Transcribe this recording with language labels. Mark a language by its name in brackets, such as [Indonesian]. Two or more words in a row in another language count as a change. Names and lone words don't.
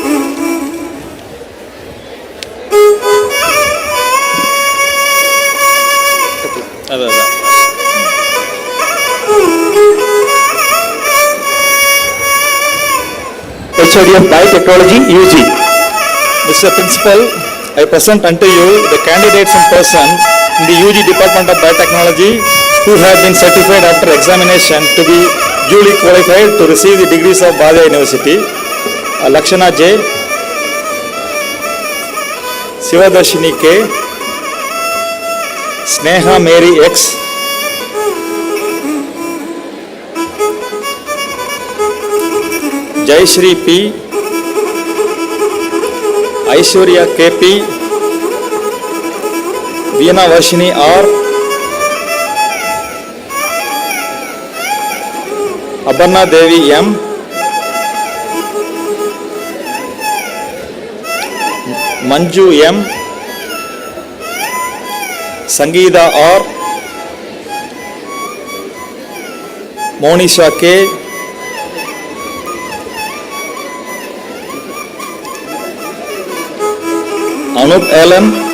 [English] HOD of Biotechnology, UG. Mr. Principal, I present unto you the candidates in person in the UG Department of Biotechnology who have been certified after examination to be duly qualified to receive the degrees of Bhadaya University. Lakshana J, Sivadarshini K, Sneha Mary X, Jayashri P, Aishwarya KP, Veena Varshini R, Aparna Devi M, Manju M, Sangeeta R, Monisha K, Anup Allen,